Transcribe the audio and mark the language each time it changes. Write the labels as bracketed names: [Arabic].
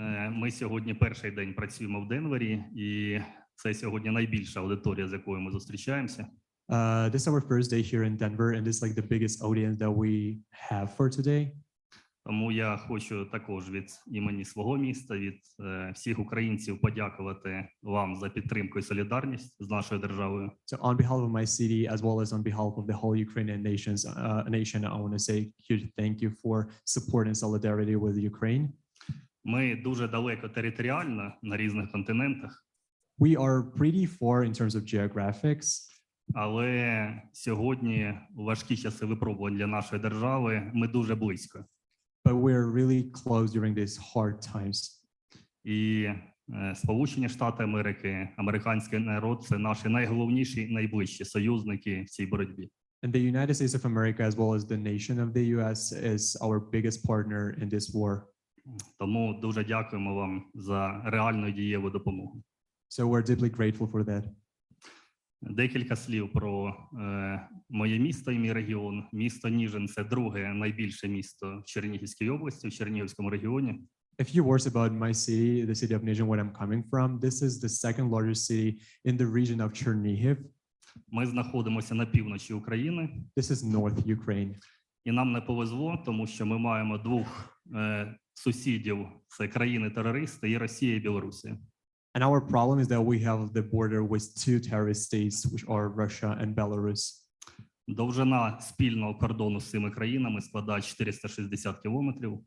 [Ukrainian] Ми сьогодні перший день працюємо в Денвері, і це сьогодні найбільша аудиторія, з якою ми зустрічаємося. [English] This is our first day here in Denver, and this is like the biggest audience that we have for today. [Ukrainian] Тому я хочу також від імені свого міста, від всіх українців подякувати вам за підтримку і солідарність з нашою державою. [English] So on behalf of my city, as well as on behalf of the whole Ukrainian nation, I want to say huge thank you for support and solidarity with Ukraine. [Ukrainian] Ми дуже далеко територіально на різних континентах, [English] We are pretty far in terms of geographics, [Ukrainian] але сьогодні у важкі часи випробувань для нашої держави ми дуже близько. [English] but we're really close during these hard times. [Ukrainian] І Сполучені Штати Америки, американський народ – це наші найголовніші, найближчі союзники в цій боротьбі. [English] And the United States of America, as well as the nation of the US, is our biggest partner in this war. [Ukrainian] Тому дуже дякуємо вам за реальну і дієву допомогу. [English] So we're deeply grateful for that. [Ukrainian] Декілька слів про моє місто і мій регіон. Місто Ніжин – це друге найбільше місто в Чернігівській області, в Чернігівському регіоні. [English] A few words about my city, the city of Nizhyn, where I'm coming from. This is the second largest city in the region of Chernihiv. [Ukrainian] Ми знаходимося на півночі України, [English] This is North Ukraine. [Ukrainian] і нам не повезло, тому що ми маємо двох сусідів – це країни-терористи і Росія і Білорусія. [English] And our problem is that we have the border with two terrorist states, which are Russia and Belarus. [Ukrainian] Довжина спільного кордону з цими країнами складає 460 кілометрів.